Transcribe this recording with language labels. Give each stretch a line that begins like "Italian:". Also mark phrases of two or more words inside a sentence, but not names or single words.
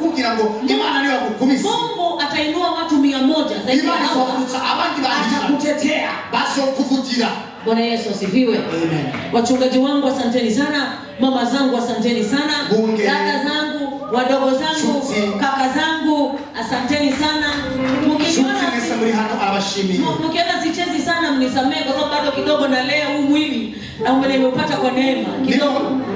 Rundi: kugira ngo Imana niyo yakukubise.
Swahili: Mungu atainua watu 100 zaidi.
Rundi: Imana izokutsa abandi bandi
Swahili: atakutetea.
Rundi: Bazokuvugira.
Swahili: Bwana Yesu asifiwe. Amen. Wachungaji wangu asanteni sana, mama zangu asanteni sana, dada zangu, wadogo zangu, kaka zangu asanteni sana. Mkiona sichezi sana mnisamehe kwa sababu bado kidogo na leo huu mwili na nimeupata kwa neema kidogo.